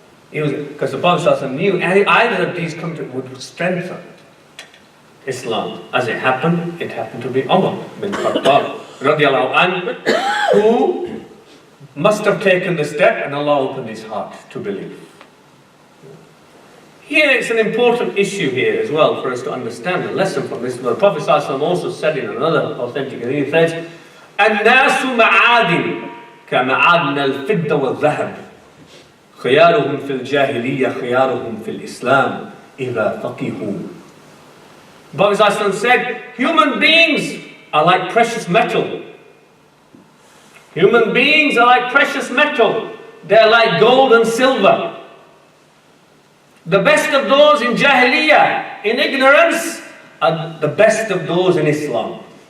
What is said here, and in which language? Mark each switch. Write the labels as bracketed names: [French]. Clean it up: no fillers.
[English] He was, because the Prophet ﷺ knew either of these would strengthen Islam. As it happened to be Umar bin Khattab radiallahu anhu, who must have taken the step and Allah opened his heart to believe. Here it's an important issue here as well for us to understand a lesson from this. The Prophet ﷺ also said in another authentic hadith, he says, [Arabic] الناس معادن كمعادن الفضة والذهب خيارهم في الجاهلية خيارهم في الإسلام إذا فقهوا. [English] The Prophet ﷺ said, human beings are like precious metal. Human beings are like precious metal. They're like gold and silver. The best of those in Jahiliyyah, in ignorance, are the best of those in Islam.